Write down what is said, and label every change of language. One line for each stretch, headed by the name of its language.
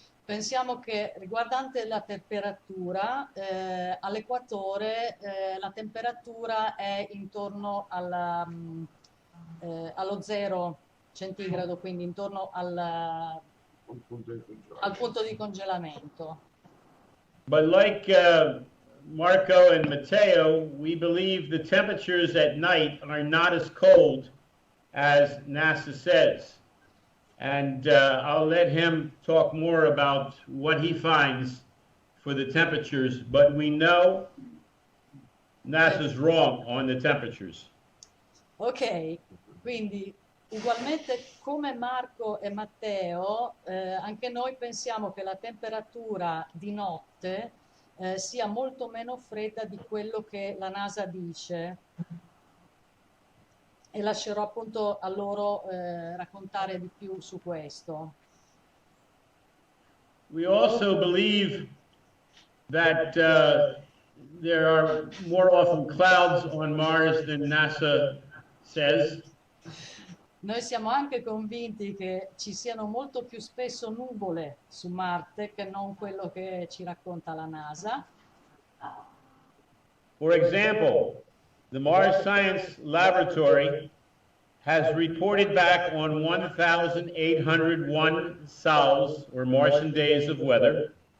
Italian: Pensiamo che riguardante la temperatura, all'equatore la temperatura è intorno allo 0 centigrado, quindi intorno al punto di congelamento.
English: But like Marco and Matteo, we believe the temperatures at night are not as cold as NASA says. And I'll let him talk more about what he finds for the temperatures, but we know NASA's wrong on the temperatures.
Italian: Ok, quindi ugualmente come Marco e Matteo, anche noi pensiamo che la temperatura di notte sia molto meno fredda di quello che la NASA dice. E lascerò appunto a loro raccontare di più su questo.
English: We also believe that there are more often clouds on Mars than NASA says.
Italian: Noi siamo anche convinti che ci siano molto più spesso nuvole su Marte che non quello che ci racconta la NASA.
English: For example, the Mars Science Laboratory has reported back on 1,801 sols, or Martian days of weather.